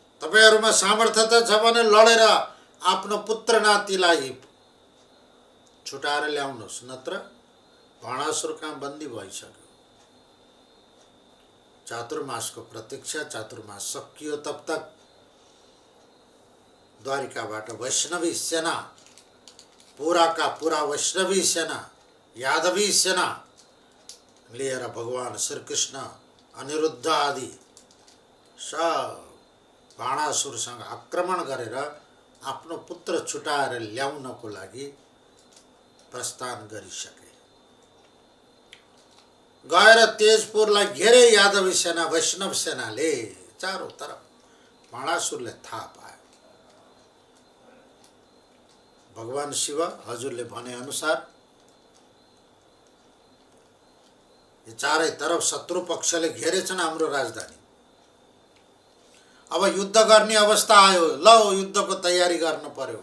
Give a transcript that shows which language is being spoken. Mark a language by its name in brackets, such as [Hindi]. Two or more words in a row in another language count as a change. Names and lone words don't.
[Nepali] तपाईहरुमा सामर्थ्य त छ भने लडेर आफ्नो पुत्र नातिलाई छुटाएर ल्याउनुहोस्, नत्र भाणासुर कहाँ बन्दी भइसक्यो। चातुर्मासको प्रतीक्षा, चातुर्मास सकियो [Hindi] तब तक [Nepali] द्वारिकाबाट वैष्णवी सेना, पुराका पुरा वैष्णवी सेना, यादवी सेना लिएर भगवान श्रीकृष्ण, अनिरुद्ध आदि सब भाणासुरसँग आक्रमण गरेर आफ्नो पुत्र छुटाएर ल्याउनको लागि प्रस्थान गरिसके। गएर तेजपुरलाई घेरे यादवी सेना, वैष्णव सेनाले [Hindi] चारों तरफ। [Nepali] भाणासुरले थाहा पायो भगवान शिव हजुरले भने अनुसार यो चारै तरफ शत्रु पक्षले घेरेछन् हाम्रो राजधानी। अब युद्ध गर्ने अवस्था आयो, ल युद्धको तयारी गर्न पर्यो।